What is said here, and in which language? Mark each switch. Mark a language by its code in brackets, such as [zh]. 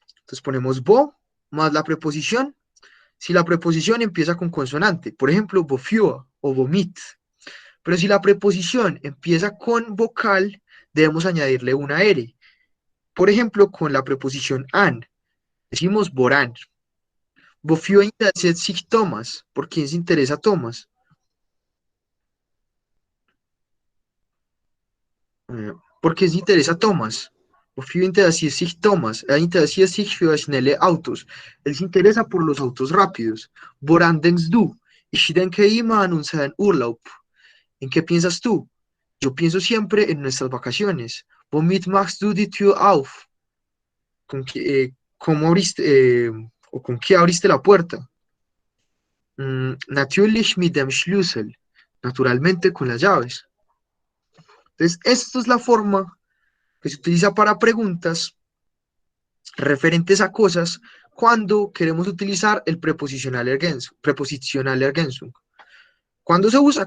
[es] Entonces ponemos bo más la preposición. Si la preposición empieza con consonante, por ejemplo, wofür o vomit. Pero si la preposición empieza con vocal, debemos añadirle una R. Por ejemplo, con la preposición an, decimos Borán. [de] Wofür interessiert sich Thomas? [es] ¿Por quién se interesa Thomas? ¿Por qué se interesa Thomas? [de] Wofür interessiert sich Thomas? Interessiert sich für schnelle Autos. [es] Él se interesa por los autos rápidos. [de] Woran denkst du? Ich denke immer an unseren Urlaub. [es] ¿En qué piensas tú? Yo pienso siempre en nuestras vacaciones. [de] Womit machst du die Tür auf? [es] ¿Cómo abriste, o con qué abriste la puerta? [de] Natürlich mit dem Schlüssel. [es] Naturalmente con las llaves. Entonces, esta es la forma que se utiliza para preguntas referentes a cosas cuando queremos utilizar el preposicional ergänzung. ¿Cuándo se usa?